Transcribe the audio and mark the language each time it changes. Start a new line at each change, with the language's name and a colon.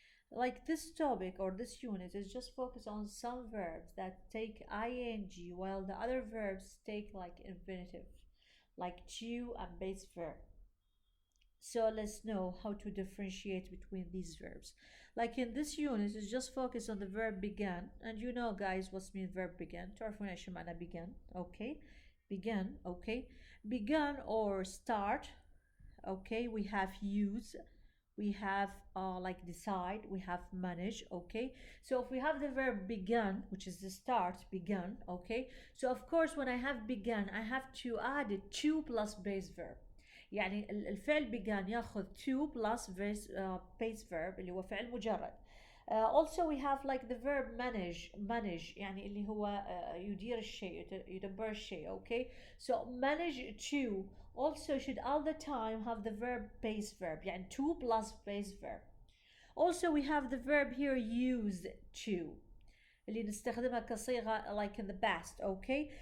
English: Like this topic or this unit is just focused on some verbs that take ing while the other verbs take like infinitive, like to and base verb. So let's know how to differentiate between these verbs. Like in this unit is just focused on the verb began, and you know guys what's mean verb began.
Arabic: تعرفون ايش معنى began, okay?
English: Began, okay? Began or start, okay? We have use, we have like decide, we have manage, okay? So if we have the verb began, which is the start, began, okay? So of course when I have began I have to add it to plus base verb.
Arabic: يعني الفعل began ياخذ
English: to plus base verb
Arabic: اللي هو فعل مجرد.
English: Also we have like the verb manage
Arabic: يعني اللي هو يدير الشيء يدبر الشيء,
English: okay? So manage to also should all the time have the verb base verb
Arabic: يعني
English: to plus base verb. Also we have the verb here use to
Arabic: اللي نستخدمها كصيغة
English: like in the past, okay?